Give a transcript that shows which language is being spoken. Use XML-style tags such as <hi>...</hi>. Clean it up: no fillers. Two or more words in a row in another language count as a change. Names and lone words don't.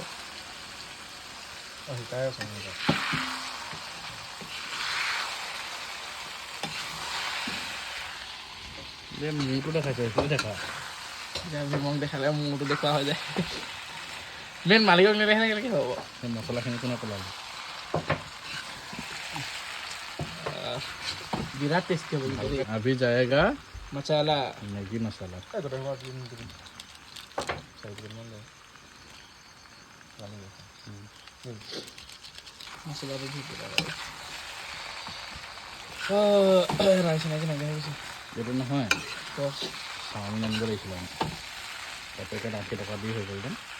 <as>শিকাই আছে মূৰটো দেখাইছে এইফালে দেখা এতিয়া ভীমক দেখালে মূৰটো দেখুওৱা হৈ যায় মেইন মালিকক নেদেখালে কেনেকৈ হ'ব সেই মছলাখিনি কোনে পেলালে বিৰাট টেষ্টি হ'ব</as> <hi>अभी जाएगा</hi> <as>মছলা</as> <hi>मैगी मसाला</hi> <as>মছলাটো দি পেলাই ৰাইচ নাকি নাগে গৈছে এইটো নহয় চাওমিন আনিব লাগিছিলে এপেকেট 80 টকা দি হৈ গ'ল</as>